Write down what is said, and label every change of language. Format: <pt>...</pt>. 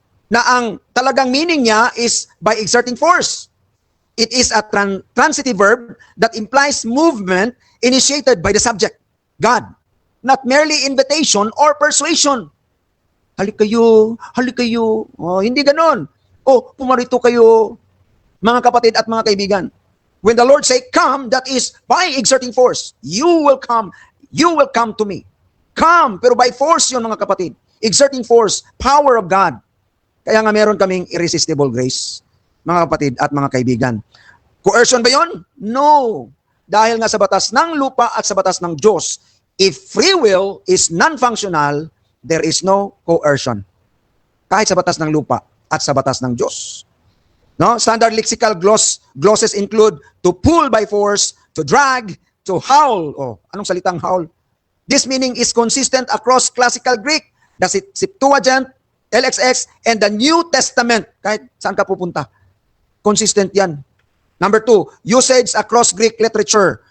<tl>Na ang talagang meaning niya</tl> <en>is by exerting force. It is a transitive verb that implies movement initiated by the subject, God, not merely invitation or persuasion.</en> <tl>Halik kayo. Hindi ganon. Pumarito kayo, mga kapatid at mga kaibigan.</tl> <en>When the Lord say, come, that is by exerting force. You will come to me. Come, pero by force yun,</en> <tl>mga kapatid.</tl> <en>Exerting force, power of God.</en> <tl>Kaya nga meron kaming irresistible grace, mga kapatid at mga kaibigan. Coercion ba yun? No. Dahil nga sa batas ng lupa at sa batas ng Diyos,</tl> <en>if free will is non-functional, there is no coercion.</en> <tl>Kahit sa batas ng lupa at sa batas ng Diyos.</tl> <en>No? Standard lexical glosses include to pull by force, to drag, to howl.</en> <tl>Anong salitang howl?</tl> <en>This meaning is consistent across classical Greek, the Septuagint, LXX, and the New Testament.</en> <tl>Kahit saan ka pupunta. Consistent yan.</tl> <en>Number 2, usage across Greek literature.</en>